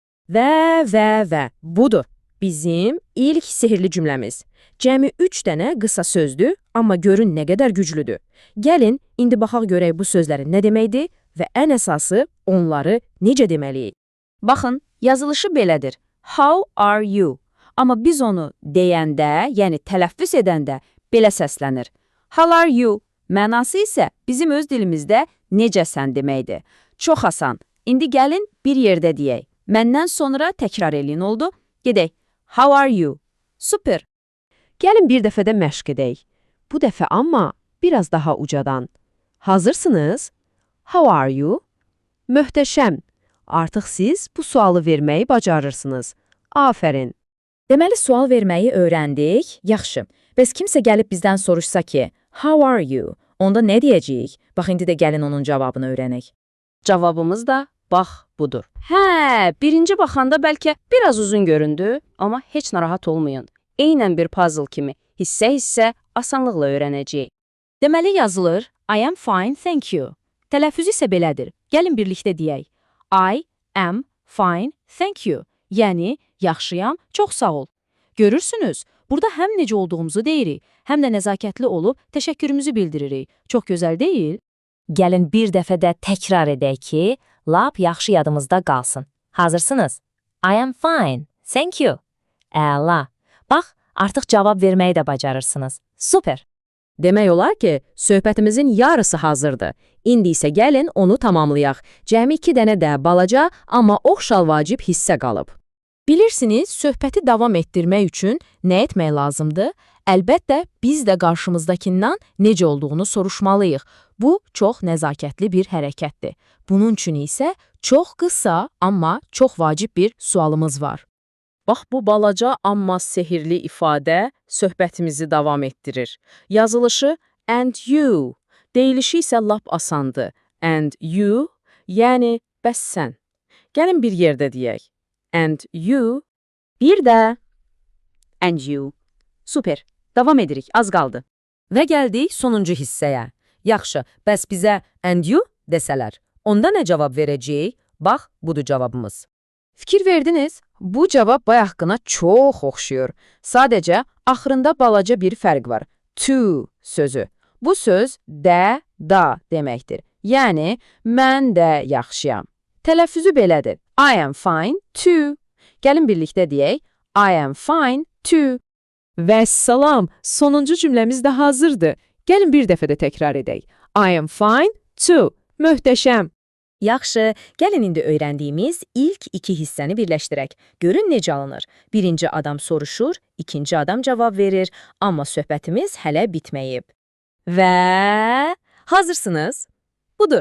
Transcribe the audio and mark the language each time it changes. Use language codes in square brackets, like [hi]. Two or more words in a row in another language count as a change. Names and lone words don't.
[az] Və, budur. Bizim ilk sehirli cümləmiz. Cəmi 3 dənə qısa sözdür, amma görün nə qədər güclüdür. Gəlin, indi baxaq görək bu sözlərin nə deməkdir və ən əsası onları necə deməliyik. Baxın, yazılışı belədir. [en] How are you? [az] Amma biz onu deyəndə, yəni tələffüz edəndə belə səslənir. [en] How are you? [az] Mənası isə bizim öz dilimizdə necəsən deməkdir. Çox asan. İndi gəlin bir yerdə deyək. Məndən sonra təkrar eləyin oldu. Gedək. [en] How are you? Super. [az] Gəlin bir dəfə də məşq edək. Bu dəfə amma biraz daha ucadan. Hazırsınız? [en] How are you? [az] Möhtəşəm. Artıq siz bu sualı verməyi bacarırsınız. Afərin. Deməli, sual verməyi öyrəndik. Yaxşı. Bəs kimsə gəlib bizdən soruşsa ki, [en] how are you? [az] Onda nə deyəcəyik? Bax, indi də gəlin onun cavabını öyrənək. Cavabımız da bax budur. Hə, birinci baxanda bəlkə biraz uzun göründü, amma heç narahat olmayın. Eynən bir puzzle kimi hissə-hissə asanlıqla öyrənəcəyik. Deməli yazılır, [en] I am fine, thank you. [az] Tələffüzü isə belədir. Gəlin birlikdə deyək. [en] I am fine, thank you. [az] Yəni, yaxşıyam, çox sağ ol. Görürsünüz, burada həm necə olduğumuzu deyirik, həm də nəzakətli olub təşəkkürümüzü bildiririk. Çox gözəl deyil? Gəlin bir dəfə də təkrar edək ki, lap yaxşı yadımızda qalsın. Hazırsınız? [en] I am fine, thank you. [az] Əla. Bax, artıq cavab verməyi də bacarırsınız. Super. Demək olar ki, söhbətimizin yarısı hazırdır. İndi isə gəlin onu tamamlayaq. Cəmi 2 dənə də balaca, amma oxşal vacib hissə qalıb. Bilirsiniz, söhbəti davam etdirmək üçün nə etmək lazımdır? Əlbəttə, biz də qarşımızdakindən necə olduğunu soruşmalıyıq. Bu, çox nəzakətli bir hərəkətdir. Bunun üçün isə çox qısa, amma çox vacib bir sualımız var. Bax, bu balaca, amma sehirli ifadə söhbətimizi davam etdirir. Yazılışı [en] and you, [az] deyilişi isə lap asandır. [en] And you, [az] yəni bəs sən. Gəlin bir yerdə deyək. [en] And you, [az] bir də [en] and you. [az] Super, davam edirik, az qaldı. Və gəldik sonuncu hissəyə. Yaxşı, bəs bizə [en] and you [az] desələr, onda nə cavab verəcəyik? Bax, budur cavabımız. Fikir verdiniz? Bu cavab bayaqkına çox oxşuyur. Sadəcə, axırında balaca bir fərq var. To sözü. Bu söz də, da deməkdir. Yəni, mən də yaxşıyam. Tələffüzü belədir. [en] I am fine too. [az] Gəlin birlikdə deyək. [en] I am fine too. [az] Vəssalam, sonuncu cümləmiz də hazırdır. Gəlin bir dəfə də təkrar edək. [en] I am fine too. [az] Möhtəşəm. Yaxşı, gəlin indi öyrəndiyimiz ilk 2 hissəni birləşdirək. Görün necə alınır. Birinci adam soruşur, ikinci adam cavab verir, amma söhbətimiz hələ bitməyib. Və hazırsınız? Budur.